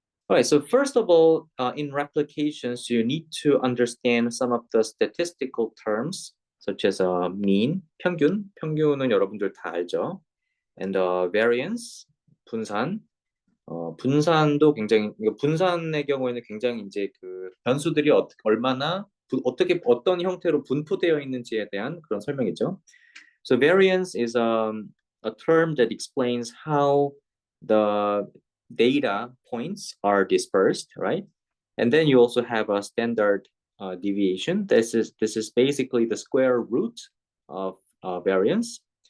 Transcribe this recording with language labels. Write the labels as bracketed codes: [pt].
[en] All right, so first of all, in replications, you need to understand some of the statistical terms, such as mean, [ko] 평균, 평균은 여러분들 다 알죠, [en] and variance, [ko] 분산. 분산도 굉장히, 분산의 경우에는 굉장히 이제 그 변수들이 얼마나, 어떻게, 어떤 형태로 분포되어 있는지에 대한 그런 설명이죠. [en] So variance is a term that explains how the data points are dispersed, right? And then you also have a standard deviation. This is basically the square root of variance.